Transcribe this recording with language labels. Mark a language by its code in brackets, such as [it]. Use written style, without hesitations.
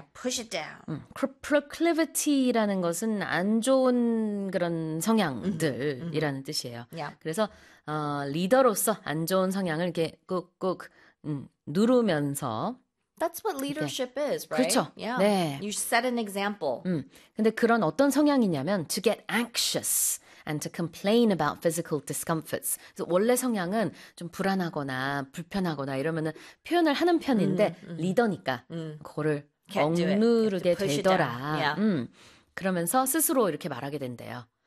[en] push it down. [ko] Proclivity라는 것은 안 좋은 그런 성향들이라는 뜻이에요. 그래서 리더로서 안 좋은 성향을 이렇게 꾹꾹 누르면서 [en] That's what leadership is, right? [ko] 그렇죠. 네. [en] You set an example. 근데 그런 어떤 성향이냐면 to get anxious and to complain about physical discomforts. [ko] 그래서 원래 성향은 좀 불안하거나 불편하거나 이러면은 표현을 하는 편인데 리더니까 그거를 [en] Can't do it. You have to [ko] 억누르게 [en] push it down. [ko] 되더라. 그러면서 스스로 이렇게 말하게 된대요.